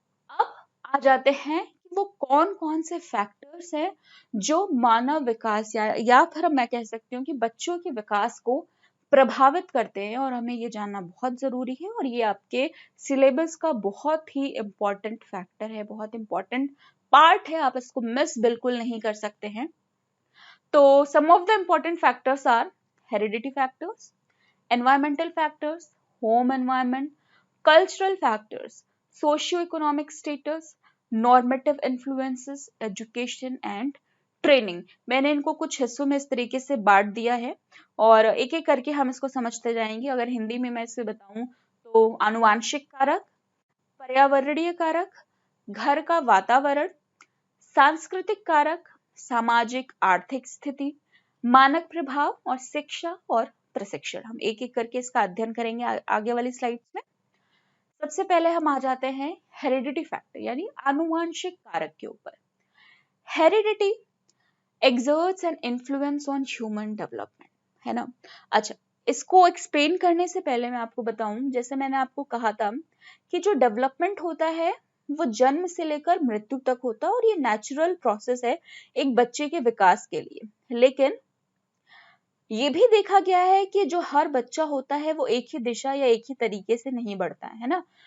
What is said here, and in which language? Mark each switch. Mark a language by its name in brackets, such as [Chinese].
[Hindi] अब आ जाते हैं कि वो कौन कौन से फैक्टर्स हैं जो मानव विकास या फिर मैं कह सकती हूँ कि बच्चों के विकास को प्रभावित करते हैं, और हमें ये जानना बहुत जरूरी है। और ये आपके सिलेबस का बहुत ही इंपॉर्टेंट फैक्टर है, बहुत इंपॉर्टेंट पार्ट है, आप इसको मिस बिल्कुल नहीं कर सकते हैं। [English] तो some of the important factors are heredity factors, environmental factors, home environment, cultural factors, socio-economic status, normative influences, education and training. [Hindi] मैंने इनको कुछ हिस्सों में इस तरीके से बांट दिया है और एक एक करके हम इसको समझते जाएंगे। अगर हिंदी में मैं इसे बताऊं तो आनुवांशिक कारक, पर्यावरणीय कारक, घर का वातावरण, सांस्कृतिक कारक, सामाजिक आर्थिक स्थिति, मानक प्रभाव और शिक्षा और प्रशिक्षण। हम एक एक करके इसका अध्ययन करेंगे आगे वाली स्लाइड्स में। सबसे पहले हम आ जाते हैं हेरिडिटी फैक्टर यानी आनुवांशिक कारक के ऊपर। [English] Heredity exerts an influence on human development, है ना। [Hindi] अच्छा, इसको एक्सप्लेन करने से पहले मैं आपको बताऊं, जैसे मैंने आपको कहा था कि जो डेवलपमेंट होता है वो जन्म से लेकर मृत्यु तक होता है और ये नेचुरल प्रोसेस है एक बच्चे के विकास के लिए। लेकिन ये भी देखा गया है कि जो हर बच्चा होता है वो एक ही दिशा या एक ही तरीके से नहीं बढ़ता है ना।